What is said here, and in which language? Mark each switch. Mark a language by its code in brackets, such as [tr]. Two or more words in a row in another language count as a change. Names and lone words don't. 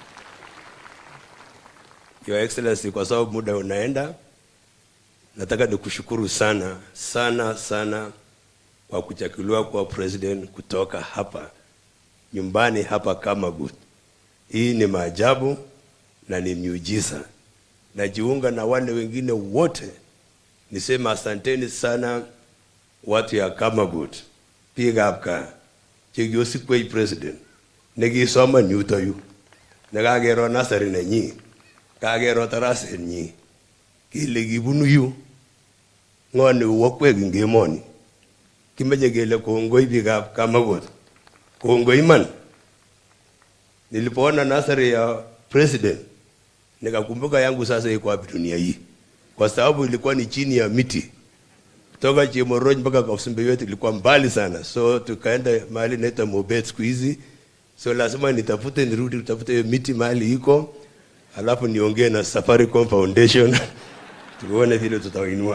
[en] Your Excellency, [sw] kwa sababu muda unaenda, nataka nikushukuru sana kwa kuchaguliwa kwa president kutoka hapa nyumbani hapa Kamagut. Hii ni maajabu na ni miujiza. Najiunga na wale wengine wote nisema asanteni sana watu ya Kamagut. [kln] Piga apka chigyosi kwa president negisoma nyuto yu negagero nasari na nyi kagero tarase nyi kile gibunu yu ngone wokwe ngemoni kimeje gele kongoi piga Kamagut kongoi man. [sw] Nilipoona nasari ya president nikakumbuka yangu sasa iko wapi dunia hii, kwa sababu ilikuwa ni chini ya miti kutoka Chemoroj mpaka Kausimbe yote ilikuwa mbali sana. So tukaenda mahali naitwa Mobet siku hizi, so lazima nitafute nirudi tutafute miti mahali iko, alafu niongee na Safaricom Foundation tuone vile tutainua.